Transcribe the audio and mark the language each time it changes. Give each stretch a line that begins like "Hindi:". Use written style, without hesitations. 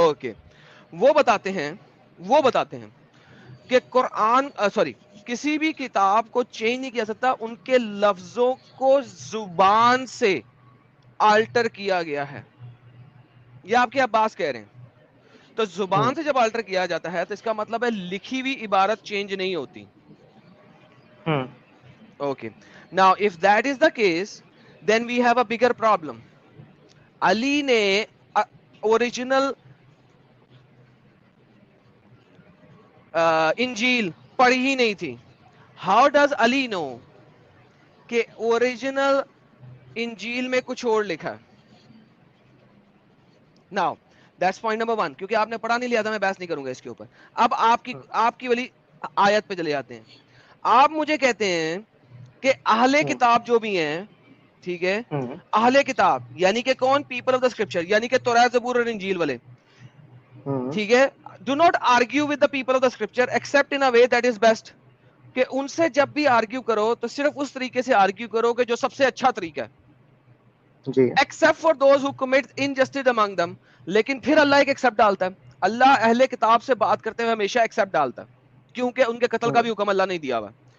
Urdu: Okay, وہ بتاتے ہیں کہ قرآن سوری کسی بھی کتاب کو چینج نہیں کیا سکتا, ان کے لفظوں کو زبان سے آلٹر کیا گیا ہے. یہ آپ کے عباس کہہ رہے ہیں. تو زبان سے جب آلٹر کیا جاتا ہے تو اس کا مطلب ہے لکھی ہوئی عبارت چینج نہیں ہوتی.
English: Okay. Now, if that is the case, then we have a bigger problem.
Urdu: Ali نے original انجیل پڑھی ہی نہیں تھی.
English: How does Ali know
Urdu: کہ original انجیل میں کچھ اور لکھا ہے؟
English: Now, that's point number one.
Urdu: کیونکہ آپ نے پڑھا نہیں لیا تھا, میں بحث نہیں کروں گا اس کے اوپر. اب آپ کی والی آیت پہ چلے جاتے ہیں. آپ مجھے کہتے ہیں کہ اہل کتاب جو بھی ہیں, ٹھیک ہے, اہل کتاب یعنی کہ کون؟
English: people of the scripture,
Urdu: یعنی کہ تورات زبور اور انجیل والے, ٹھیک ہے.
English: Do not argue with the people of the scripture except in a way that is best.
Urdu: کہ ان سے جب بھی آرگیو کرو تو صرف اس طریقے سے آرگیو کرو کہ جو سب سے اچھا طریقہ ہے, جی
English: Except for those who commit injustice among them.
Urdu: لیکن پھر اللہ ایک ایکسپٹ ڈالتا ہے. اللہ اہل کتاب سے بات کرتے ہوئے ہمیشہ ایکسپٹ ڈالتا ہے, کیونکہ ان کے قتل کا بھی حکم اللہ نہیں دیا ہوا.